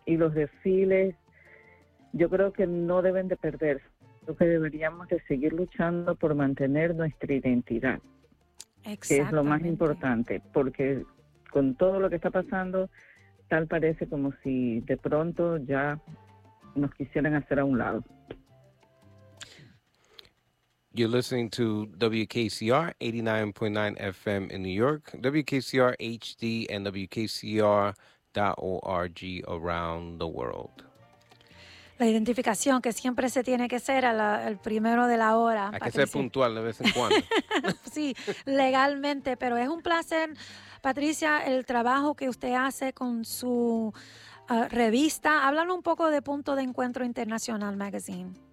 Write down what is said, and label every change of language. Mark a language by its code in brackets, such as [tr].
[es] Y los desfiles, yo creo que no deben de perder, creo que deberíamos de seguir luchando por mantener nuestra identidad, que es lo más importante, porque con todo lo que está pasando, tal parece como si de pronto ya nos quisieran hacer a un lado. [en] You're listening to WKCR 89.9 FM in New York, WKCR HD and WKCR.org around the world. [es] La identificación que siempre se tiene que ser al primero de la hora. Hay que ser puntual de vez en cuando. Sí, legalmente, pero es un placer, Patricia, el trabajo que usted hace con su revista. Háblanos un poco de Punto de Encuentro Internacional Magazine.